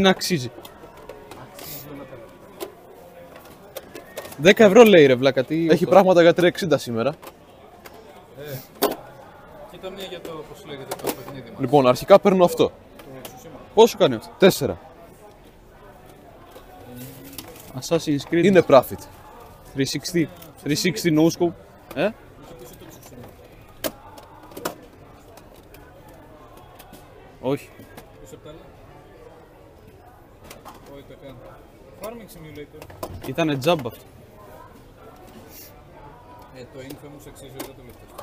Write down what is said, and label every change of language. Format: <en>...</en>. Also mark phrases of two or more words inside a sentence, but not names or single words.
<el>δεν αξίζει. 10 ευρώ λέει ρε βλάκα, τι... Έχει πράγματα για 360 σήμερα. Κοίτα μία για το, πώς λέγεται το παιχνίδι μας. Λοιπόν, αρχικά παίρνω αυτό. Πόσο κάνει αυτό? 4. Assassin's Creed Είναι profit.</el> <en>360. 360 no scope.</en> <el>Όχι. Farming Simulator. Ήτανε τζάμπα αυτό. Το Infamous αξίζει εδώ το λεπτό.</el>